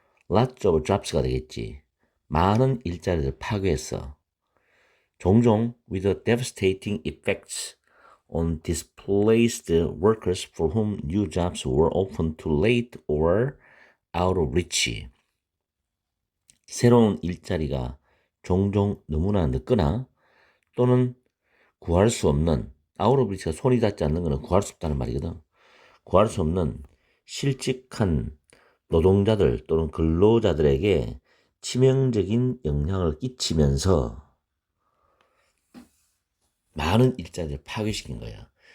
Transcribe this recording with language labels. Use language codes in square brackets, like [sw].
[en] Lots of jobs가 [ko] 되겠지. 많은 일자리를 파괴했어. 종종 [en] with devastating effects on displaced workers for whom new jobs were often too late or out of reach. [ko] 새로운 일자리가 종종 너무나 늦거나 또는 구할 수 없는, [en] out of reach [ko] 가 손이 닿지 않는 것은 구할 수 없다는 말이거든. 구할 수 없는 실직한 노동자들 또는 근로자들에게 치명적인 영향을 끼치면서 많은 일자리를 파괴시킨 거야.